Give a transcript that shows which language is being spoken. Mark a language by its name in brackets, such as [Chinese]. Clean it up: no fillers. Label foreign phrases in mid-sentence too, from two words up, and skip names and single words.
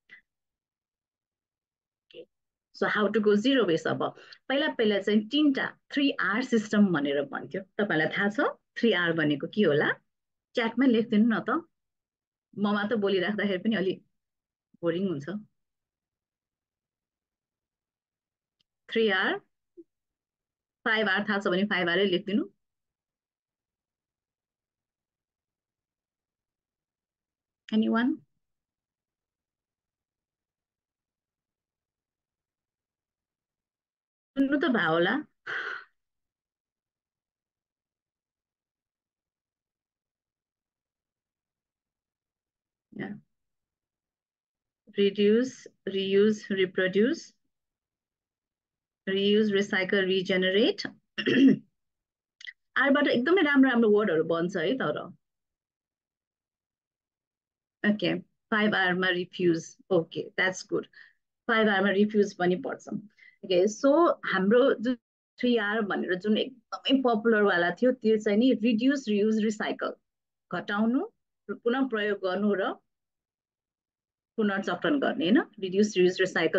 [English] so how to go zero waste [Nepali] अब पहिला पहिला चाहिँ तीनटा 3R सिस्टम भनेर भन्थ्यो तपाईँलाई थाहा छ 3R भनेको के होला च्याटमै लेखिदिनु न त म मात्र बोलिराख्दाखेरि पनि अलि बोरिङ हुन्छ 3R 5R थाहा छ भने 5R लेखिदिनु एनीवन सुन्नु त भयो होला [English] reduce reuse reproduce reuse recycle regenerate [Nepali] आरबाट एकदमै राम्रो राम्रो वर्डहरू बन्छ है तर ओके 5R मा रिफ्युज [English] okay that's good [Nepali] 5R मा रिफ्युज पनि पर्छ ओके सो हाम्रो जुन 3R भनेर जुन एकदमै पपुलर वाला थियो त्यो चाहिँ नि [English] reduce reuse recycle [Nepali] घटाउनु पुनः प्रयोग गर्नु र पुनर्चक्रण गर्ने होइन [English] reduce reuse recycle